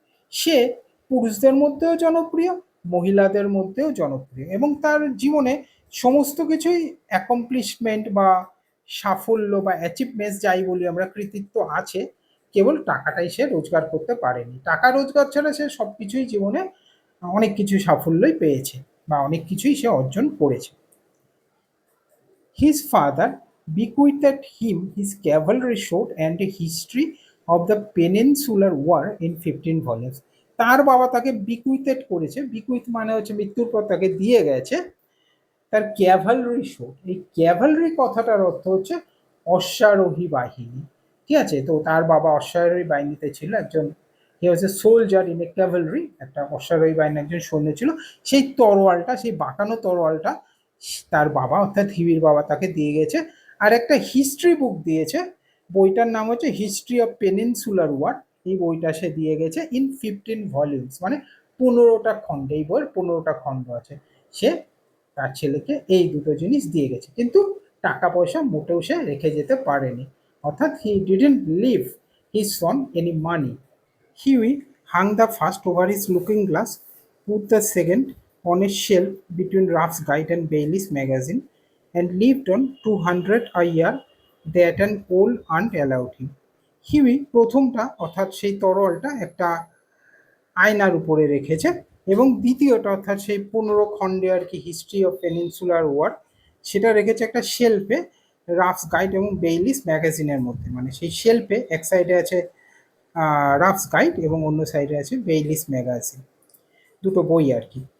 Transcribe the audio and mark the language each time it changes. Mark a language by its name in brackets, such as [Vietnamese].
[Bangla] সে পুরুষদের মধ্যেও জনপ্রিয়, মহিলাদের মধ্যেও জনপ্রিয়, এবং তার জীবনে সমস্ত কিছুই অ্যাকমপ্লিশমেন্ট বা সাফল্য বা অ্যাচিভমেন্টস যাই বলি আমরা, কৃতিত্ব আছে। কেবল টাকাটাই সে রোজগার করতে পারেনি। টাকা রোজগার ছাড়া সে সব কিছুই জীবনে অনেক কিছু সাফল্যই পেয়েছে বা অনেক কিছুই সে অর্জন করেছে। [English] His father bequeathed him his cavalry sword and a history of the Peninsular War in 15 volumes. [Bangla] তার বাবা তাকে বিকুইথেড করেছে, বিকুইথ মানে হচ্ছে মৃত্যুর পর তাকে দিয়ে গেছে তার ক্যাভালরি শোড। এই ক্যাভালরি কথাটার অর্থ হচ্ছে অশ্বারোহী বাহিনী, ঠিক আছে? তো তার বাবা অশ্বারোহী বাহিনীতে ছিল, একজন [English] he was a soldier in a cavalry, [Bangla] একটা অশ্বারোহী বাহিনীর একজন সৈন্য ছিল। সেই তরোয়ালটা, সেই বাঁকানো তরোয়ালটা তার বাবা অর্থাৎ হিবির বাবা তাকে দিয়ে গেছে। আর একটা হিস্ট্রি বুক দিয়েছে, বইটার নাম হচ্ছে হিস্ট্রি অফ পেনিনসুলার ওয়ার। এই বইটা সে দিয়ে গেছে ইন 15 ভলিউমস, মানে 15টা খণ্ড। এই বইয়ের 15টা খণ্ড আছে। সে তার ছেলেকে এই দুটো জিনিস দিয়ে গেছে, কিন্তু টাকা পয়সা মোটেও সে রেখে যেতে পারেনি, অর্থাৎ [English] He didn't leave his son any money. Huey hung the first over his looking glass, put the second on a shelf between Ruff's Guide and Bailey's magazine, and lived on 200 a year that an old aunt allowed him. [Bangla] Huey প্রথমটা অর্থাৎ সেই তরোয়ালটা একটা আয়নার উপরে রেখেছে, এবং দ্বিতীয়টা অর্থাৎ সেই 15 খণ্ডে আর কি হিস্ট্রি অফ পেনিনসুলার ওয়ার, সেটা রেখেছে একটা শেলফে রাফস গাইড এবং বেইলিস ম্যাগাজিনের মধ্যে। মানে সেই শেলফে এক সাইডে আছে রাফস গাইড এবং অন্য সাইডে আছে বেইলিস ম্যাগাজিন, দুটো বই আর কি।